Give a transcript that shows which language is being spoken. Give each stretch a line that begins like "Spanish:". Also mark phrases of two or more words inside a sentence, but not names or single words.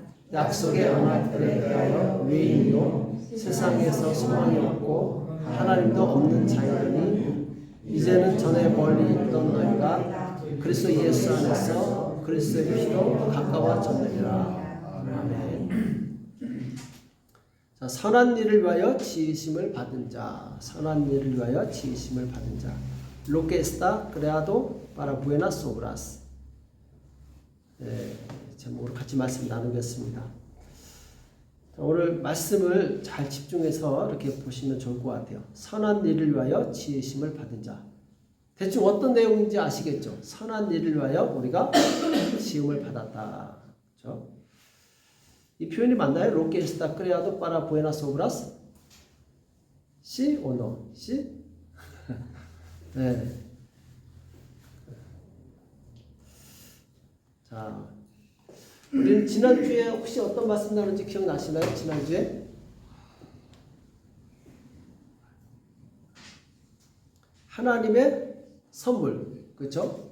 Korean: 약속의 언약들에 대하여 외인이요 세상에서 소망이 없고 하나님도 없는 자이더니 이제는 전에 멀리 있던 너희가 그리스도 예수 안에서 그리스도의 피로 가까워졌느니라. 아멘. 자, 선한 일을 위하여 지으심을 받은 자, 선한 일을 위하여 지으심을 받은 자.
Spanish: Lo que está creado para buenas obras.
Korean: 네, 제목으로 같이 말씀 나누겠습니다. 오늘 말씀을 잘 집중해서 이렇게 보시면 좋을 것 같아요. 선한 일을 위하여 지으심을 받은 자. 대충 어떤 내용인지 아시겠죠? 선한 일을 위하여 우리가 지음을 받았다. 그렇죠? 이 표현이 맞나요?
Spanish: Lo que está creado para buenas obras? Sí o no? Sí?
Korean: 네. 자. 우리는 지난주에 혹시 어떤 말씀 나눴는지 기억나시나요? 지난주에? 하나님의 선물, 그렇죠?